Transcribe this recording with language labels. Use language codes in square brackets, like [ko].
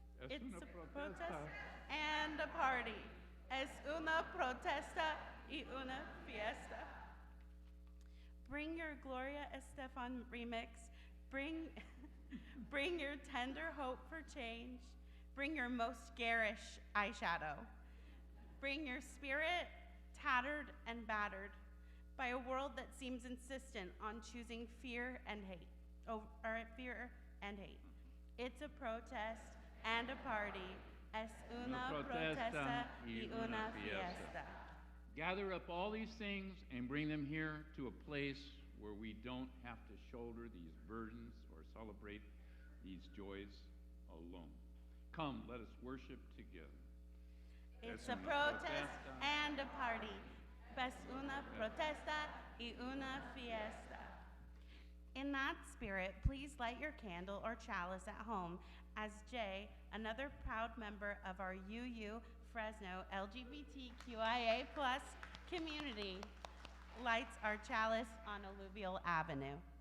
[en] It's a protest and a party. [es] Es una protesta y una fiesta. [en] Bring your Gloria Estefan remix. Bring your tender hope for change. Bring your most garish eyeshadow. Bring your spirit tattered and battered by a world that seems insistent on choosing fear and hate. Fear and hate. It's a protest and a party. [es] Es una protesta y una fiesta. [en] Gather up all these things and bring them here to a place where we don't have to shoulder these burdens or celebrate these joys alone. Come, let us worship together. It's a protest and a party. [es] Es una protesta y una fiesta. [en] In that spirit, please light your candle or chalice at home as Jay, another proud member of our UU Fresno LGBTQIA+ community, lights our chalice on Alluvial Avenue.